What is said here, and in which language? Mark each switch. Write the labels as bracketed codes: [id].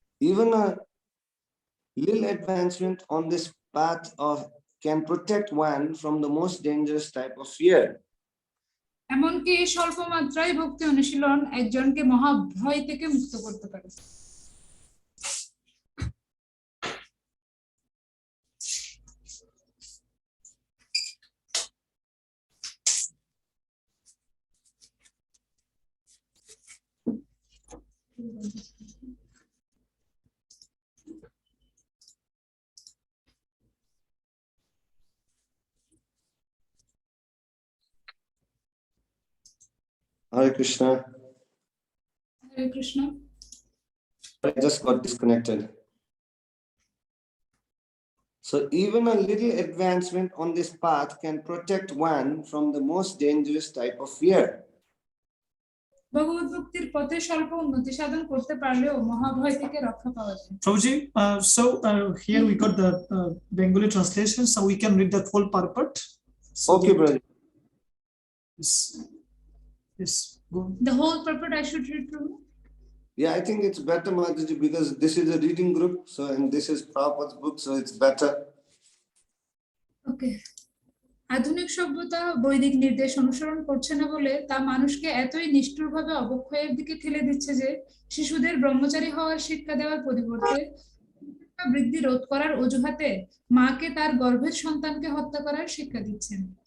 [en] Even a little advancement on this path can protect one from the most dangerous type of fear. [bn] এমনকি স্বল্প মাত্রায় ভক্তি অনুশীলন একজনকে মহাভয় থেকে মুক্ত করতে পারে। [sa] Hare Krishna. Hare Krishna. [en] I just got disconnected. So even a little advancement on this path can protect one from the most dangerous type of fear. [bn] ভগবত ভক্তির পথে স্বল্প উন্নতি সাধন করতে পারলেও মহাভয় থেকে রক্ষা পাওয়া যায়। [en] Prabhuji, here we got the Bengali translation, so we can read the full purport. So Okay, brother. Yes, go. The whole purport I should read through? Yeah, I think it's better, Mataji, because this is a reading group, so and this is Prabhupada's book, so it's better. Okay. [bn] আধুনিক সভ্যতা বৈদিক নির্দেশ অনুসরণ করছে না বলে তা মানুষকে এতই নিষ্ঠুরভাবে অবক্ষয়ের দিকে ঠেলে দিচ্ছে যে শিশুদের ব্রহ্মচারী হওয়ার শিক্ষা দেওয়ার পরিবর্তে বৃদ্ধি রোধ করার অজুহাতে মাকে তার গর্ভের সন্তানকে হত্যা করার শিক্ষা দিচ্ছেন।